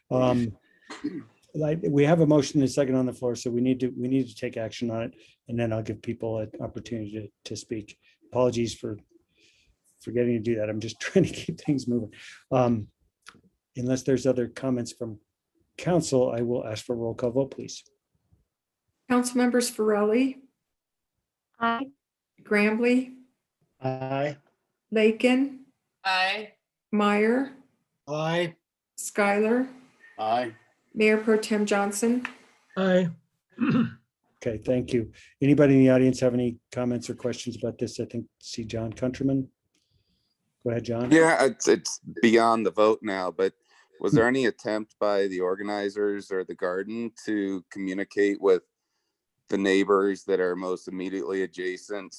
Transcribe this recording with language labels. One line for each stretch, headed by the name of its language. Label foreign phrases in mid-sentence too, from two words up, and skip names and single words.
English: We have a motion and a second on the floor, so we need to take action on it, and then I'll give people an opportunity to speak. Apologies for forgetting to do that. I'm just trying to keep things moving. Unless there's other comments from council, I will ask for a roll call vote, please. Council members Farrelly. Aye. Grambly. Aye. Lakin. Aye. Meyer. Aye. Schuyler. Aye. Mayor Pro Tem Johnson. Aye. Okay, thank you. Anybody in the audience have any comments or questions about this? I think see John Countryman. Go ahead, John. Yeah, it's beyond the vote now, but was there any attempt by the organizers or the garden to communicate with the neighbors that are most immediately adjacent?